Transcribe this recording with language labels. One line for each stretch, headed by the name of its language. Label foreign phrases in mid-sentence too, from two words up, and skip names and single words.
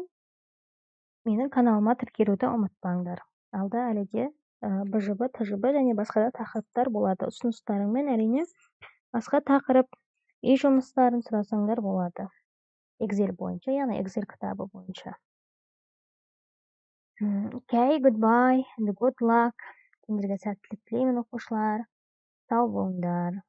Kazakh: Және де Менің каналыма тіркелуді ұмытпаңдар. Алда әліде БЖБ, ТЖБ және басқа да тақырыптар болады. Ұсыныстарыңмен әрине басқа тақырып, үй жұмыстарын сұрасаңдар болады. Excel бойынша, яғни Excel кітабы бойынша.
English: Okay, goodbye and good luck.
Kazakh: Сендерге сәттілік тілеймін, оқушылар. Сау болыңдар.